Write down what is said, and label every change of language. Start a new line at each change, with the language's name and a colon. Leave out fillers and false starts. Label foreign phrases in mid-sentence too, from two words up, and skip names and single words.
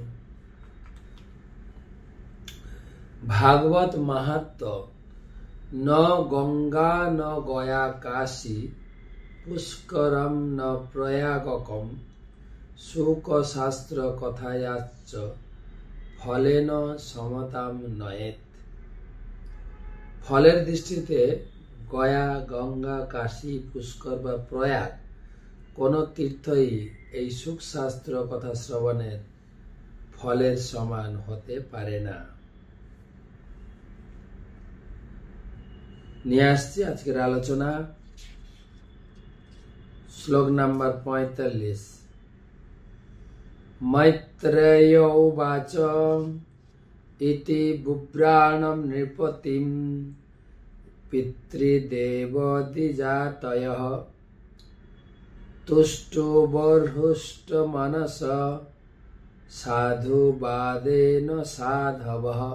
Sanskrit: भागवत महत्व न गंगा न गया काशी पुष्करम न प्रयागकम शुक शास्त्र कथायाच फलेन समताम नयेत।
Bangla: ফলের দৃষ্টিতে গয়া গঙ্গা কাশী পুষ্কর বা প্রয়াগ কোনো তীর্থই এই সুখ শাস্ত্র কথা শ্রবণের ফলের সমান হতে পারে না। নিয়ে আসছি আজকের আলোচনা শ্লোক নাম্বার 45।
Sanskrit: मैत्रेय उवाच इति बुभ्राणं नृपतिं पितृदेव द्विजातयः तुष्टो बर्हुष्ट मनस साधुवादेन साधवः।